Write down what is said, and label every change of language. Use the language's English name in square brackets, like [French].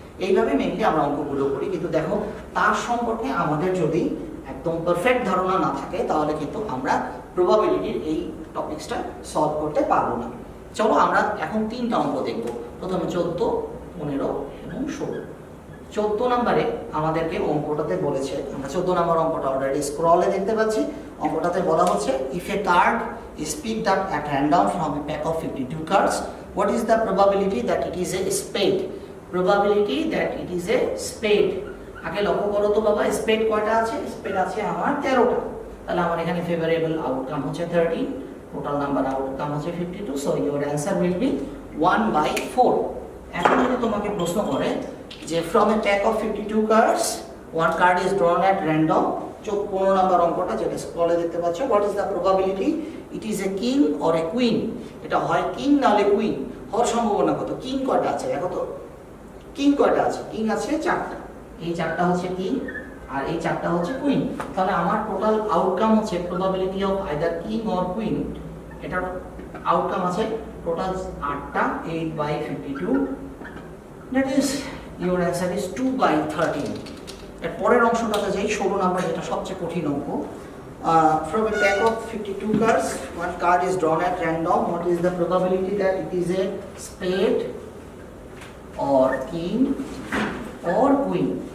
[Bangla] এইভাবে মেনলি আমরা অঙ্কগুলো করি, কিন্তু দেখো তার সম্পর্কে আমাদের যদি একদম পারফেক্ট ধারণা না থাকে তাহলে কিন্তু আমরা প্রবাবিলিটির এই টপিক্সটা সলভ করতে পারবো না। চলো আমরা এখন 3টা অঙ্ক দেখবো। প্রথমে 14, 15 এবং 16। 14 নম্বরে আমাদেরকে অঙ্কটাতে বলেছে, আমরা 14 নম্বর অঙ্কটা অলরেডি স্ক্রলে দেখতে পাচ্ছি। অঙ্কটাতে বলা হচ্ছে [English] If a card is picked up at random from a pack of 52 cards, what is the probability that it is a spade? Probability that it is a spade. [Bangla] আগে লক্ষ্য করো তো বাবা, স্পেড কয়টা আছে? স্পেড আছে আমার 13টা। তাহলে আমার এখানে ফেভারেবল আউটকাম হচ্ছে 13, টোটাল নাম্বার আউটকাম হচ্ছে 52, [English] So your answer will be 1/4। [Bangla] এখন যদি তোমাকে প্রশ্ন করে যে [English] from a pack of 52 cards one card is drawn at random, [Bangla] 15 নম্বর অঙ্কটা যেটা স্ক্রলে দেখতে পাচ্ছ, [English] What is the probability it is a king or a queen? [Bangla] এটা হয় কিং নাহলে কুইন, হওয়ার সম্ভাবনা কত? কিং কয়টা আছে দেখো তো, কিং কয়টা আছে? কিং আছে 4টা, এই 4টা হচ্ছে কিং আর এই 4টা হচ্ছে কুইন। তাহলে আমার টোটাল আউটকাম হচ্ছে [English] probability of either king or queen, [Bangla] এটার আউটকাম আছে total 8টা, 8/52, [English] That is your answer is 2/13। [Bangla] এর পরের অংশটাতে যাই, 16 নাম্বার, যেটা সবচেয়ে কঠিন অঙ্ক। [English] From a pack of 52 cards, one card is drawn at random. What is the probability that it is a spade or king or queen?